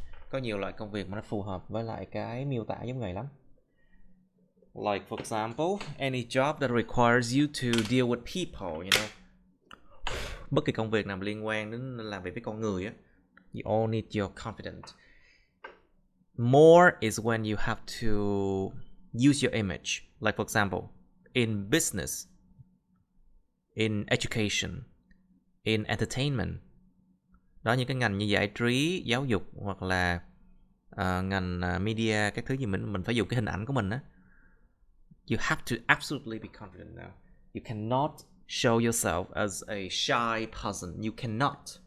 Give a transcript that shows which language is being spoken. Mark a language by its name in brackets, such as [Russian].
[Vietnamese] Có nhiều loại công việc mà nó phù hợp với lại cái miêu tả giống vậy lắm. [English] Like for example, any job that requires you to deal with people, you know. [Vietnamese] Bất kỳ công việc nào liên quan đến làm việc với con người á, [English] you all need your confidence. More is when you have to use your image. Like for example, in business, in education, in entertainment. [Vietnamese] Đó, những cái ngành như giải trí, giáo dục hoặc là ngành media, các thứ gì mình phải dùng cái hình ảnh của mình á. [English] You have to absolutely be confident now. You cannot show yourself as a shy person. You cannot.